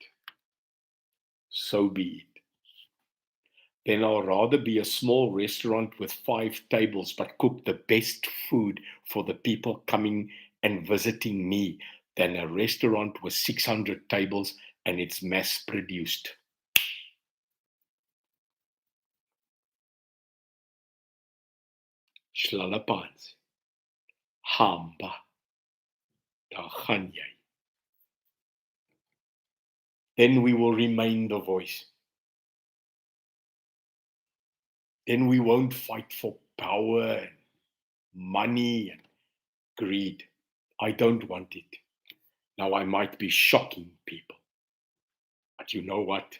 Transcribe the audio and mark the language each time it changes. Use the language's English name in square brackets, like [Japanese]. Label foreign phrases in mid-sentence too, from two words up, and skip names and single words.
[English] So be it. Then I'll rather be a small restaurant with 5 tables, but cook the best food for the people coming and visiting me than a restaurant with 600 tables and it's mass produced. [Zulu] Hlala phansi. Hamba. [Afrikaans] Daar gaan jy. [English] Then we will remain the voice. Then we won't fight for power and money and greed. I don't want it. Now I might be shocking people, but you know what?